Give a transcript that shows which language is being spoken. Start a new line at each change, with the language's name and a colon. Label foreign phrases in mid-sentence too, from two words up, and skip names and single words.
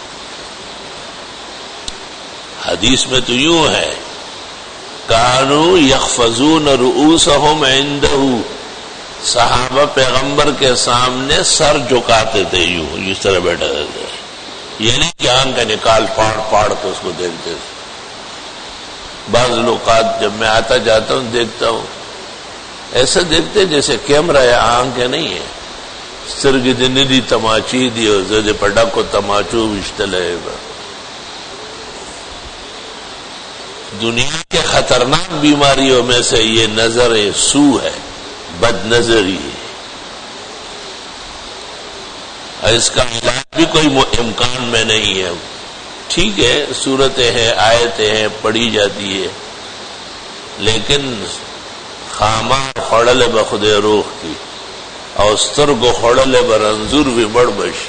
Urdu: حدیث میں تو یوں ہے
Arabic: کانوا یخفضون رؤوسہم عندہ،
Urdu: صحابہ پیغمبر کے سامنے سر جھکاتے تھے، یوں اس طرح بیٹھے تھے، یہ نہیں کہ آنکھ نکال پاڑ پاڑ کے اس کو دیکھتے تھے۔ بعض اوقات جب میں آتا جاتا ہوں دیکھتا ہوں ایسا دیکھتے جیسے کیمرہ ہے، آنکھیں نہیں ہے،
Pashto: سترگې دې نه دي تماچې دي او زه دې په ډکو تماچو ویشتلی یم۔
Urdu: دنیا کے خطرناک بیماریوں میں سے یہ نظر سو ہے، بد نظری ہے۔ اور اس کا علاج بھی کوئی امکان میں نہیں ہے. ٹھیک ہے صورتیں ہیں آیتیں ہیں پڑھی جاتی ہے لیکن خامہ خوڑل بخود روح کی اور سترگو خوڑل برنظور بھی بڑ بشی.